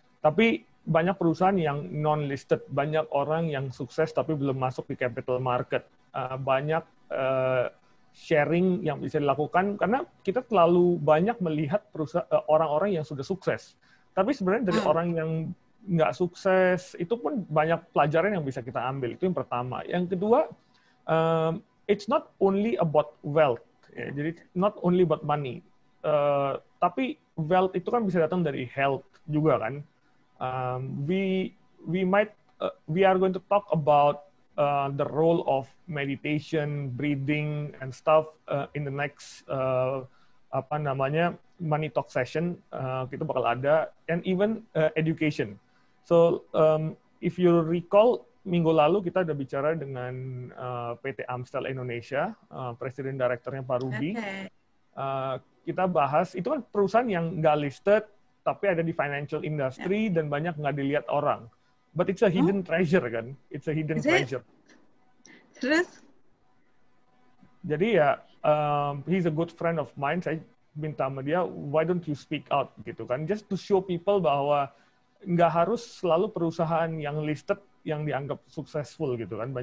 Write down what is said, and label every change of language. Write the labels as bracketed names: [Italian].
[Indonesian] Tapi banyak perusahaan yang non-listed, banyak orang yang sukses tapi belum masuk di capital market. Banyak sharing yang bisa dilakukan karena kita terlalu banyak melihat orang-orang yang sudah sukses. Tapi sebenarnya dari orang yang nggak sukses itu pun banyak pelajaran yang bisa kita ambil. Itu yang pertama. Yang kedua, [English] it's not only about wealth. Ya. [Indonesian] Jadi [English] not only about money. [Indonesian] Tapi wealth itu kan bisa datang dari health juga kan. [English] We are going to talk about the role of meditation, breathing, and stuff in the next [Indonesian] apa namanya [English] money talk session, [Indonesian] kita bakal ada, [English] and even education. So if you recall, [Indonesian] minggu lalu kita udah bicara dengan PT Amstel Indonesia, Presiden Direkturnya Pak Rudy. [English] Okay. [Indonesian] Kita bahas, itu kan perusahaan yang nggak listed, tapi ada di financial industry dan banyak nggak dilihat orang. [English] But it's a hidden treasure kan? It's a hidden treasure. [Indonesian] Terus? Jadi ya, [English] he's a good friend of mine. [Indonesian] Saya minta sama dia, [English] why don't you speak out [Indonesian] gitu kan? [English] Just to show people [Indonesian] bahwa nggak harus selalu perusahaan yang listed yang dianggap successful gitu kan.